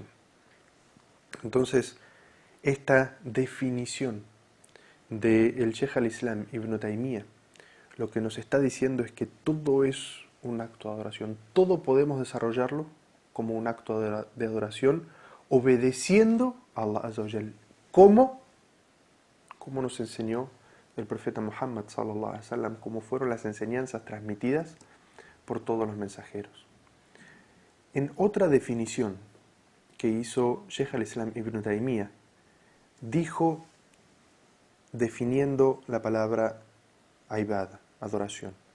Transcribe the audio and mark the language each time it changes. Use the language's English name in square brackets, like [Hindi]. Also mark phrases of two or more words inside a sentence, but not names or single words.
[Spanish] Entonces, esta definición del Sheikh al-Islam Ibn Taymiyyah lo que nos está diciendo es que todo es un acto de adoración. Todo podemos desarrollarlo como un acto de adoración, obedeciendo a Allah [Arabic] عز وجل. [Spanish] ¿Cómo? Como nos enseñó el profeta Muhammad [Arabic] صلى الله عليه وسلم, [Spanish] como fueron las enseñanzas transmitidas por todos los mensajeros. En otra definición que hizo Sheikh al-Islam Ibn Taymiyyah, dijo, definiendo la palabra ibada, adoración.